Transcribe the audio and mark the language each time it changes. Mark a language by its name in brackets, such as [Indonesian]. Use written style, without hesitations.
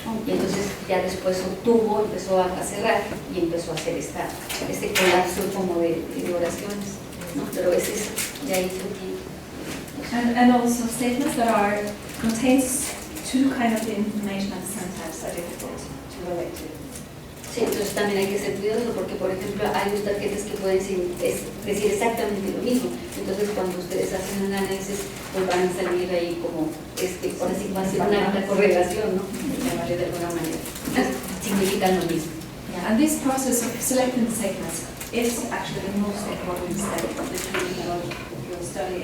[Spanish] Y entonces ya después empezó a cerrar y empezó a hacer este colapso como de oraciones, ¿no? Pero ese es de ahí surgió. [English] And also statements that contains two kind of information that sometimes are difficult to relate to. [Spanish] Sí, entonces también hay que ser cuidadoso porque, por ejemplo, hay unos tarjetas que pueden decir exactamente lo mismo. Entonces, cuando ustedes hacen un análisis, pues van a salir ahí como, ahora sí va a ser una correlación, ¿no? Llamarle de alguna manera. Significan lo mismo. [English] Yeah, and this process of selecting the statements is actually the most important step of the theological study.